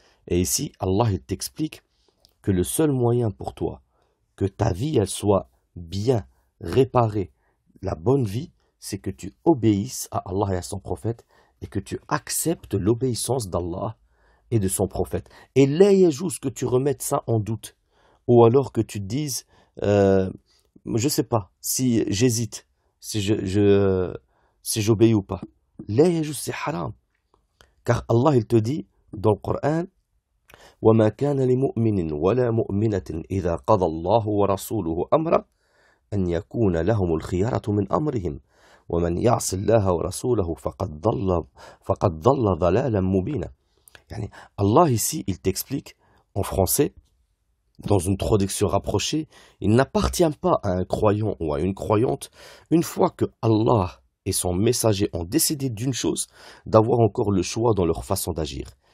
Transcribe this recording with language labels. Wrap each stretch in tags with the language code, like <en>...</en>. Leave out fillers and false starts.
<fr>Et ici Allah il t'explique que le seul moyen pour toi que ta vie elle soit bien réparée, la bonne vie, c'est que tu obéisses à Allah et à son prophète et que tu acceptes l'obéissance d'Allah et de son prophète. Et là il y a juste que tu remettes ça en doute, ou alors que tu te dises je sais pas si j'hésite, si j'obéis ou pas. Là il y a juste c'est haram. Car Allah il te dit dans le Coran</fr> <ar>وَمَا كَانَ لِمُؤْمِنٍ وَلَا مُؤْمِنَةٍ إِذَا قَضَى اللَّهُ وَرَسُولُهُ أَمْرًا أَنْ يَكُونَ لَهُمُ الْخِيَرَةُ مِنْ أَمْرِهِمْ وَمَنْ يَعْصِ اللَّهَ وَرَسُولَهُ فَقَدْ ضَلَّ ضَلَالًا مُبِينًا.</ar> <fr>Yani, Allah ici, il t'explique en français, dans une traduction rapprochée, il n'appartient pas à un croyant ou à une croyante, une fois que Allah et son messager ont décidé d'une chose, d'avoir encore le choix dans leur façon d'agir.</fr>